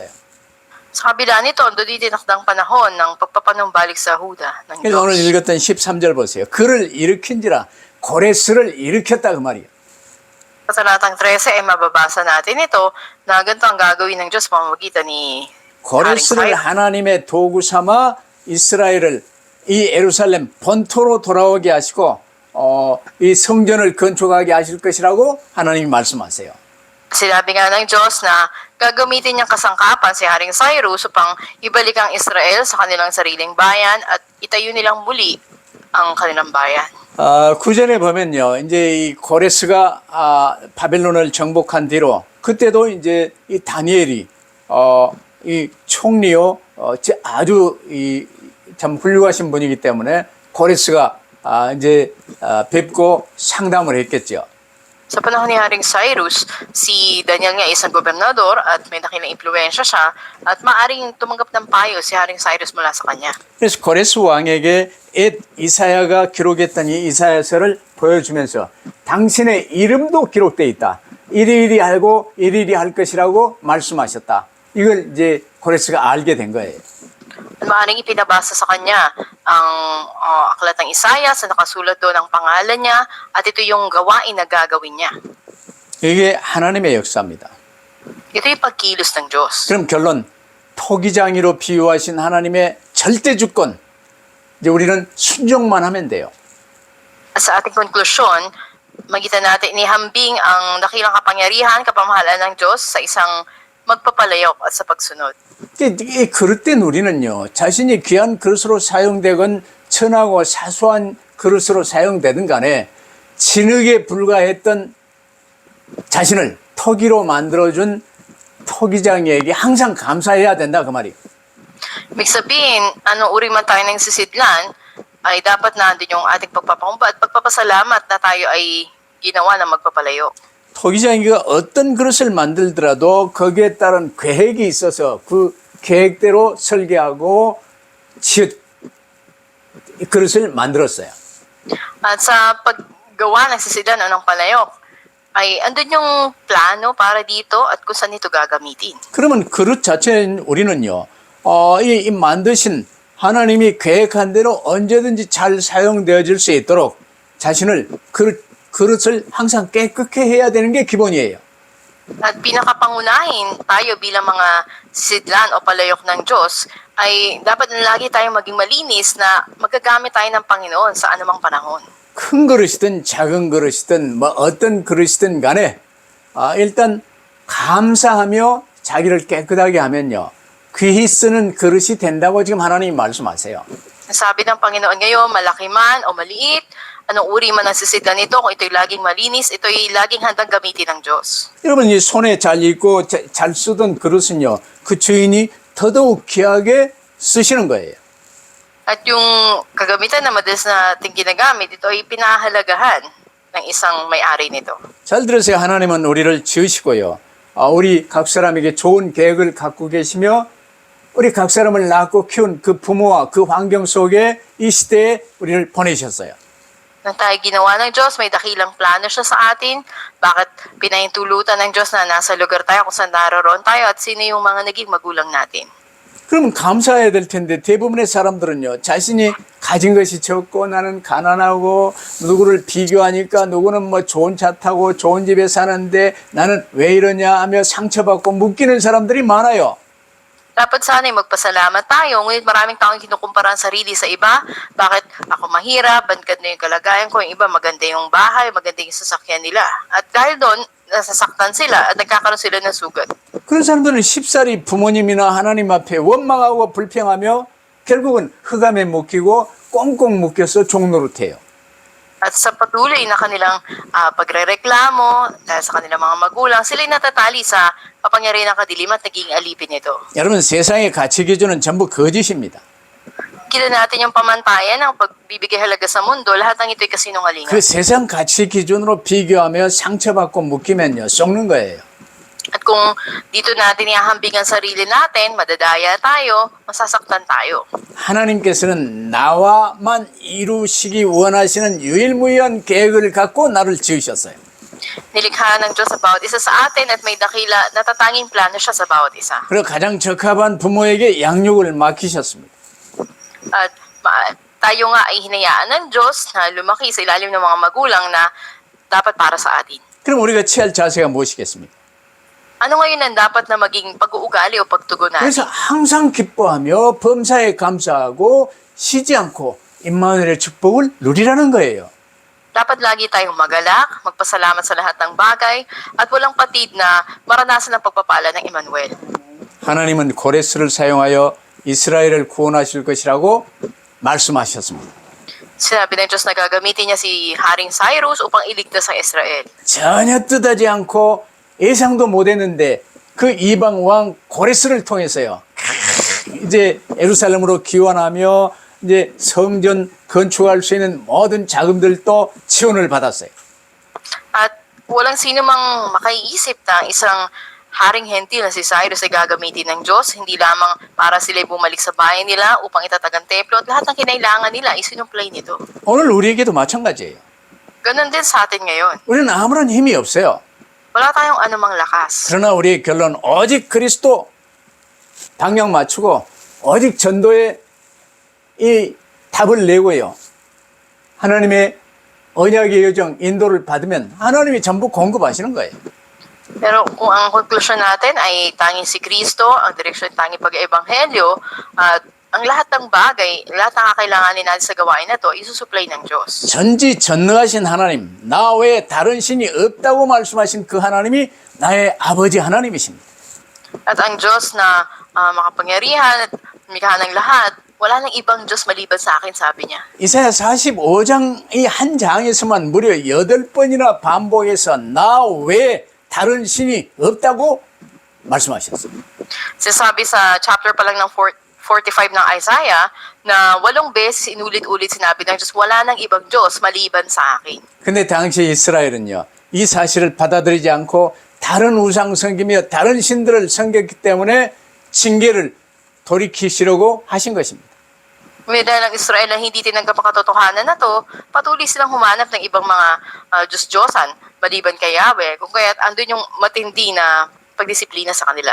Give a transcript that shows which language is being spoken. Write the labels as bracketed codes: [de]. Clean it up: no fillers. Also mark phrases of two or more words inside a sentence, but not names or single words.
[tl] Sa kabila nito, doon din tinakdang panahon ng pagpapanumbalik sa Huda ng [ko] 그래서 오늘 [tl] Diyos. [ko] 읽었던 13절 보세요. 그를 일으킨지라 고레스를 일으켰다 그 말이에요. [tl] Sa talatang 13 ay mababasa natin ito na ganito ang gagawin ng Diyos sa pamamagitan ni [ko] 고레스를 하나님의 도구 삼아 이스라엘을 이 예루살렘 본토로 돌아오게 하시고 이 성전을 건축하게 하실 것이라고 하나님이 말씀하세요. [tl] Sinabi nga ng Diyos na gagamitin niyang kasangkapan si Haring Cyrus upang ibalik ang Israel sa kanilang sariling bayan at itayo nilang muli ang kanilang bayan. [ko] 구절에 보면요, 이제 이 고레스가 바벨론을 정복한 뒤로 그때도 이제 이 다니엘이 이 총리요 아주 참 훌륭하신 분이기 때문에 고레스가 이제 뵙고 상담을 했겠죠. [tl] Sa panahon ni Haring Cyrus, si Daniel nga ay isang gobernador at may dakilang impluensya siya at maaring tumanggap ng payo si Haring Cyrus mula sa kanya. [ko] 그래서 고레스 왕에게 옛 이사야가 기록했던 이 이사야서를 보여주면서 당신의 이름도 기록되어 있다. 이리이리 알고 이리이리 할 것이라고 말씀하셨다. 이걸 이제 고레스가 알게 된 거예요. [tl] At maaaring ipinabasa sa kanya ang aklat ng Isaiah sa nakasulat doon ang pangalan niya at ito yung gawain na gagawin niya. [ko] 이게 하나님의 역사입니다. [tl] Ito yung pagkilos ng Diyos. [ko] 그럼 결론, 토기장이로 비유하신 하나님의 절대 주권, 이제 우리는 순종만 하면 돼요. [tl] At sa ating konklusyon, magitan natin inihambing ang dakilang kapangyarihan, kapamahalaan ng Diyos sa isang magpapalayok at sa pagsunod. [ko] 이 그릇된 우리는요, 자신이 귀한 그릇으로 사용되건 천하고 사소한 그릇으로 사용되든 간에 진흙에 불과했던 자신을 토기로 만들어준 토기장에게 항상 감사해야 된다 그 말이에요. [tl] Ibig sabihin, anong uri man tayo ng sisidlan, ay dapat nandun yung ating pagpapakumbaba at pagpapasalamat na tayo ay ginawa ng magpapalayo. [ko] 토기장이가 어떤 그릇을 만들더라도 거기에 따른 계획이 있어서 그 계획대로 설계하고 그릇을 만들었어요. [tl] At sa paggawa ng sisidlan o ng palayok, ay andun yung plano para dito at kung saan ito gagamitin. [ko] 그러면 그릇 자체는 우리는요, 이 만드신 하나님이 계획한 대로 언제든지 잘 사용되어질 수 있도록 자신을 그릇을 항상 깨끗게 해야 되는 게 기본이에요. [tl] At pinakapangunahin tayo bilang mga sisidlan o palayok ng Diyos ay dapat na lagi tayong maging malinis na magagamit tayo ng Panginoon sa anumang panahon. [ko] 큰 그릇이든 작은 그릇이든 뭐 어떤 그릇이든 간에 일단 감사하며 자기를 깨끗하게 하면요, 귀히 쓰는 그릇이 된다고 지금 하나님이 말씀하세요. [tl] Sabi ng Panginoon ngayon, malaki man o maliit, anong uri man ang sisidlan nito, kung ito'y laging malinis, ito'y laging handang gamitin ng Diyos. [ko] 여러분, 이 손에 잘 익고 잘 쓰던 그릇은요, 그 주인이 더더욱 귀하게 쓰시는 거예요. [tl] At yung kagamitan na madalas natin ginagamit, ito ay pinahalagahan ng isang may-ari nito. [ko] 잘 들으세요. 하나님은 우리를 지으시고요, 우리 각 사람에게 좋은 계획을 갖고 계시며 우리 각 사람을 낳고 키운 그 부모와 그 환경 속에 이 시대에 우리를 보내셨어요. [tl] Nang tayo ginawa ng Diyos, may dakilang plano siya sa atin. Bakit pinahintulutan ng Diyos na nasa lugar tayo kung saan naroon tayo at sino yung mga naging magulang natin. [ko] 그러면 감사해야 될 텐데 대부분의 사람들은요, 자신이 가진 것이 적고 나는 가난하고 누구를 비교하니까 누구는 뭐 좋은 차 타고 좋은 집에 사는데 나는 왜 이러냐 하며 상처받고 묶이는 사람들이 많아요. [tl] Dapat sana'y magpasalamat tayo, ngunit maraming taong kinukumpara ang sarili sa iba. Bakit ako mahirap, bangkad na yung kalagayan ko, yung iba maganda yung bahay, maganda yung sasakyan nila. At dahil doon, nasasaktan sila at nagkakaroon sila ng sugat. [ko] 그런 사람들은 쉽사리 부모님이나 하나님 앞에 원망하고 불평하며 결국은 흑암에 묶이고 꽁꽁 묶여서 종노릇해요. [tl] At sa patuloy na kanilang pagrereklamo dahil sa kanilang mga magulang, sila'y natatali sa kapangyarihan ng kadiliman at naging alipin nito. [ko] 여러분, 세상의 가치 기준은 전부 거짓입니다. [tl] Kita natin yung pamantayan ng pagbibigay halaga sa mundo, lahat ng ito'y kasinungalingan. [ko] 그 세상 가치 기준으로 비교하며 상처받고 묶이면요, 썩는 거예요. [tl] At kung dito natin ihahambing ang sarili natin, madadaya tayo, masasaktan tayo. [ko] 하나님께서는 나와만 이루시기 원하시는 유일무이한 계획을 갖고 나를 지으셨어요. [tl] Nilikha ng Diyos sa bawat isa sa atin at may dakila natatanging plano siya sa bawat isa. [ko] 그리고 가장 적합한 부모에게 양육을 맡기셨습니다. [tl] At tayo nga ay hinayaan ng Diyos na lumaki sa ilalim ng mga magulang na dapat para sa atin. [ko] 그럼 우리가 취할 자세가 무엇이겠습니까? [tl] Ano ngayon ang dapat na maging pag-uugali o pagtugon natin? [ko] 그래서 항상 기뻐하며 범사에 감사하고 쉬지 않고 임마누엘의 축복을 누리라는 거예요. [tl] Dapat lagi tayong magalak, magpasalamat sa lahat ng bagay, at walang patid na maranasan ang pagpapala ng Emmanuel. [ko] 하나님은 고레스를 사용하여 이스라엘을 구원하실 것이라고 말씀하셨습니다. [tl] Sinabi ng Diyos na gagamitin niya si Haring Cyrus upang iligtas ang Israel. [ko] 전혀 뜻하지 않고 예상도 못했는데 그 이방 왕 고레스를 통해서요, 이제 예루살렘으로 귀환하며 이제 성전 건축할 수 있는 모든 자금들도 지원을 받았어요. [tl] At walang sino mang makaiisip na isang haring hentil na si Cyrus ay gagamitin ng Diyos, hindi lamang para sila bumalik sa bayan nila upang itatag ang templo at lahat ng kinailangan nila ay sinumplay nito. [ko] 오늘 우리에게도 마찬가지예요. [tl] Ganon din sa atin ngayon. [ko] 우리는 아무런 힘이 없어요. [tl] Wala tayong anumang lakas. [ko] 그러나 우리의 결론 오직 그리스도 방향 맞추고 오직 전도에 이 답을 내고요. 하나님의 언약의 여정 인도를 받으면 하나님이 전부 공급하시는 거예요. [tl] Pero kung ang konklusyon natin ay tanging si Kristo, ang direksyon tanging pag-ebanghelyo, at ang lahat ng bagay, lahat ng kakailanganin natin sa gawain na to, isusupply ng Diyos. [ko] 전지전능하신 하나님, 나 외에 다른 신이 없다고 말씀하신 그 하나님이 나의 아버지 하나님이십니다. [tl] At ang Diyos na makapangyarihan at lumikha ng lahat, wala nang ibang Diyos maliban sa akin, sabi niya. [ko] 이사야 45장 이 한 장에서만 무려 8번이나 반복해서 나 외에 다른 신이 없다고 말씀하셨어요. [tl] Sinasabi sa chapter pa lang ng 45 ng Isaiah na 8 beses inulit-ulit sinabi ng Diyos, wala nang ibang Diyos maliban sa akin. [ko] 근데 당시 이스라엘은요, 이 사실을 받아들이지 않고 다른 우상 섬기며 다른 신들을 섬겼기 때문에 징계를 돌이키시려고 하신 것입니다. [tl] May dahil ang Israel na hindi tinanggap ang katotohanan na to, patuloy silang humanap ng ibang mga Diyos-Diyosan, maliban kay Yahweh, kung kaya't andun yung matindi na pagdisiplina sa kanila.